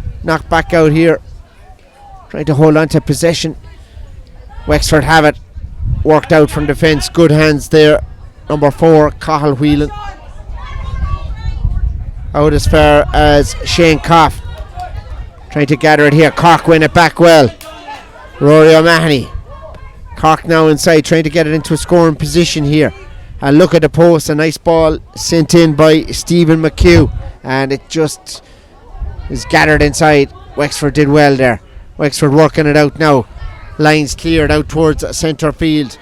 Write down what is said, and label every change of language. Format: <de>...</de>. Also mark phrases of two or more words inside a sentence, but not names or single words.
<en>Knocked back out here, trying to hold on to possession Wexford have it worked out from defence. Good hands there. Number 4, Cahill Whelan. Out as far as Shane Coff. Trying to gather it here. Cork win it back well. Rory O'Mahony. Cork now inside, trying to get it into a scoring position here. And look at the post. A nice ball sent in by Stephen McHugh. And it just is gathered inside. Wexford did well there. Wexford working it out now. Lines cleared out towards centre field.</en>